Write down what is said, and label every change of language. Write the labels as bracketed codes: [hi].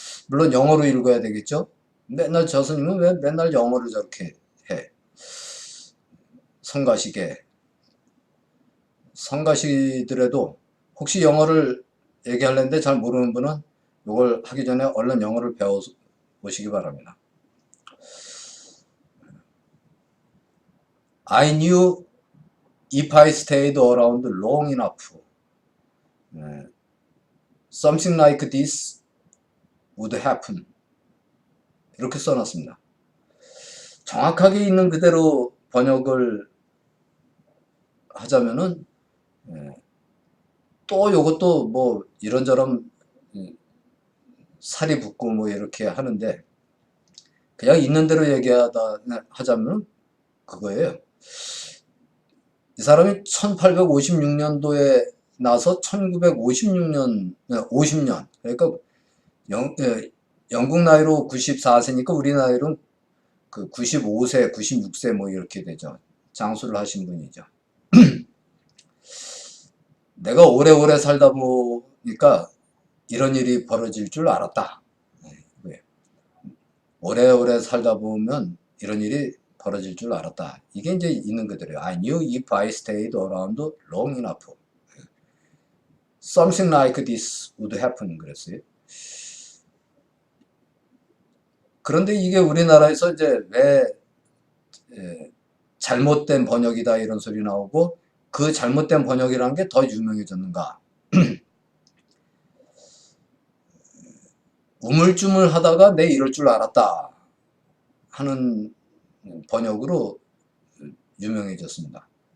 [ko] 물론 영어로 읽어야 되겠죠? 맨날 저 스님은 왜 맨날 영어를 저렇게 해? 성가시더라도 혹시 영어를 얘기하려는데 잘 모르는 분은 이걸 하기 전에 얼른 영어를 배워 보시기 바랍니다. [en] I knew if I stayed around long enough, something like this would happen. [ko] 이렇게 써놨습니다. 정확하게 있는 그대로 번역을 하자면은 또 요것도 뭐 이런저런 살이 붙고 뭐 이렇게 하는데, 그냥 있는 대로 얘기하다 하자면 그거예요. 이 사람이 1856년도에 나서 1956년, 50년, 그러니까 영국 나이로 94세니까 우리 나이로 그 95세, 96세 뭐 이렇게 되죠. 장수를 하신 분이죠. 내가 오래오래 살다 보니까 이런 일이 벌어질 줄 알았다. 오래오래 살다 보면 이런 일이 벌어질 줄 알았다. 이게 이제 있는 그대로예요. [en] I knew if I stayed around long enough, something like this would happen. [ko] 그랬어요. 그런데 이게 우리나라에서 이제 왜 잘못된 번역이다 이런 소리 나오고 그 잘못된 번역이라는 게 더 유명해졌는가? 우물쭈물 하다가 내 이럴 줄 알았다 하는 번역으로 유명해졌습니다.